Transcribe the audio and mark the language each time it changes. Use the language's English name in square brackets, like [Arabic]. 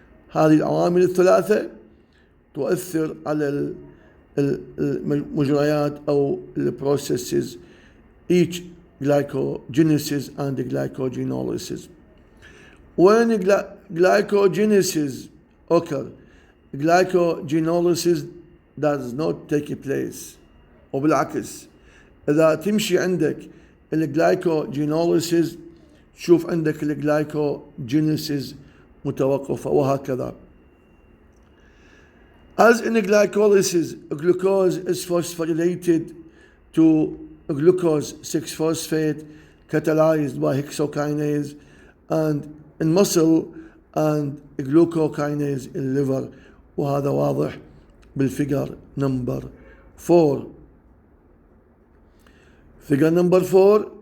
[Arabic] هذه العوامل الثلاثة تؤثر على المجريات أو البروسيسز [English] each glycogenesis and glycogenolysis. When glycogenesis occurs, glycogenolysis does not take place. [Arabic] وبالعكس إذا تمشي عندك الجلايكوجينوليسيس شوف عندك الجلايكوجينيسيس متوقفة وهكذا. [English] As in glycolysis, glucose is phosphorylated to glucose 6-phosphate catalyzed by hexokinase and in muscle and glucokinase in liver، [Arabic] وهذا واضح بالفيجر نمبر 4. [English] Figure number 4